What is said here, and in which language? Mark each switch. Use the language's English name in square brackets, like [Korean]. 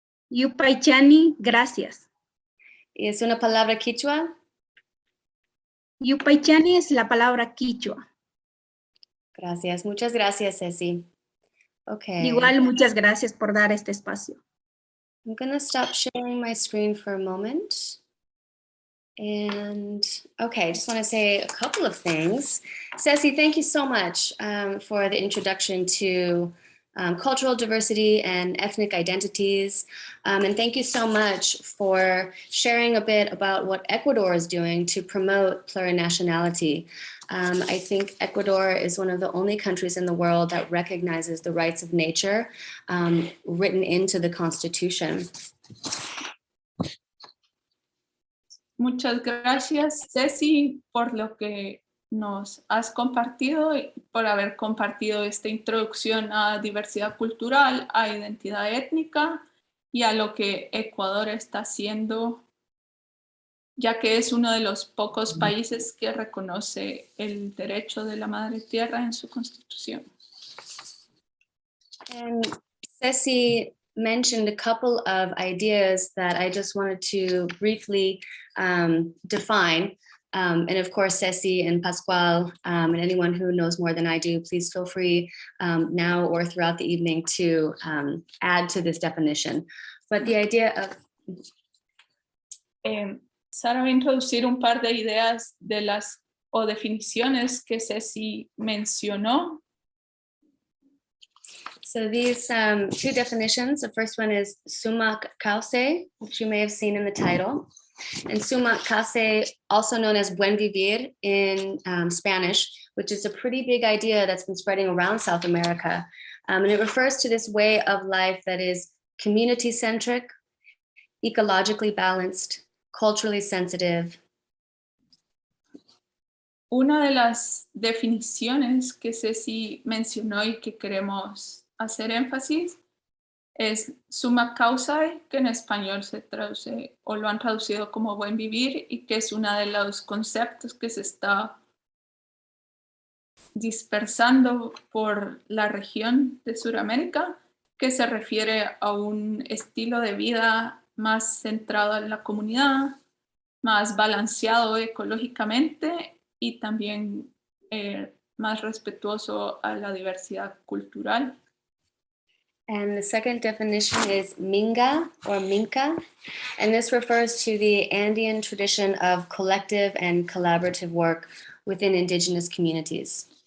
[Spanish] Yupaychani, gracias. ¿Es una palabra quichua? Yupaychani es la palabra quichua. Gracias, muchas gracias, Ceci. Okay. Igual, muchas gracias por dar este espacio. [English] I'm going to stop sharing my screen for a moment. And okay, I just want to say a couple of things. Ceci, thank you so much for the introduction to cultural diversity and ethnic identities. And thank you so much for sharing a bit about what Ecuador is doing to promote plurinationality. I think Ecuador is one of the only countries in the world that recognizes the rights of nature written into the Constitution. [Spanish] Muchas gracias, Ceci, por lo que nos has compartido y por haber compartido esta introducción a diversidad cultural, a identidad étnica y a lo que Ecuador está haciendo, ya que es uno de los pocos países que reconoce el derecho de la madre tierra en su constitución. [English] And Ceci mentioned a couple of ideas that I just wanted to briefly define. And of course, Ceci and Pascual and anyone who knows more than I do, please feel free now or throughout the evening to add to this definition. But the idea of... [Spanish] Sara va a introducir un par de ideas de las o definiciones que Ceci mencionó. [English] So these two definitions, the first one is Sumak, Kawsay, which you may have seen in the title. And Sumak, Kawsay, also known as Buen Vivir in Spanish, which is a pretty big idea that's been spreading around South America. And it refers to this way of life that is community-centric, ecologically balanced, culturally sensitive. [Spanish] Una de las definiciones que Ceci mencionó y que queremos hacer énfasis es Sumak Kawsay, que en español se traduce o lo han traducido como buen vivir y que es uno de los conceptos que se está dispersando por la región de Sudamérica, que se refiere a un estilo de vida más centrado en la comunidad, más balanceado ecológicamente y también más respetuoso a la diversidad cultural. [English] And the second definition is Minga or Minca, and this refers to the Andean tradition of collective and collaborative work within indigenous communities.